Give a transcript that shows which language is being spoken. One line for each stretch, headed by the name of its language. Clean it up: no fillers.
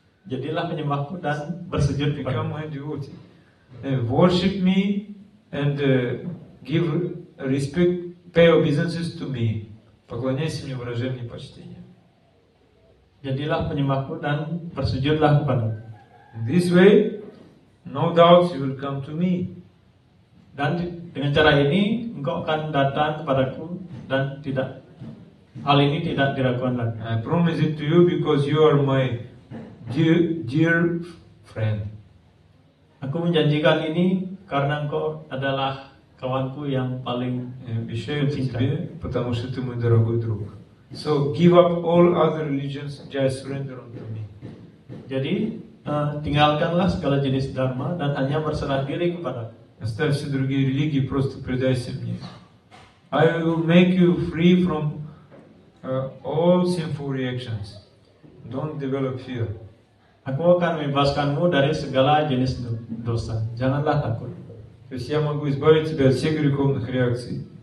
Indonesian: jadilah penyembahku dan bersujud
English: Become
Indonesian: kepada
English: my devotee. Worship me and give respect, pay obeisances to me.
Russian: Поклоняйся мне, выражай мне почтение.
Indonesian: Jadilah penyembahku dan bersujudlah kepadaku.
English: In this way, no doubt you will come to me.
Indonesian: Dan dengan cara ini engkau akan datang kepadaku dan hal ini tidak diragukan lagi.
English: I promise it to you because you are my dear friend.
Indonesian: Aku menjanjikan ini karena engkau adalah kawanku yang paling
Russian: Обещаю тебе, потому что ты мой дорогой друг.
English: So give up all other religions, just surrender unto me.
Indonesian: Jadi tinggalkanlah segala jenis dharma dan hanya berserah diri kepada.
Russian: Оставь все другие религии, просто предайся мне.
English: I will make you free from all sinful reactions. Don't develop fear.
Indonesian: Aku akan membebaskanmu dari segala jenis dosa. Janganlah takut.
Russian: То есть я могу избавить тебя от всех греховных реакций.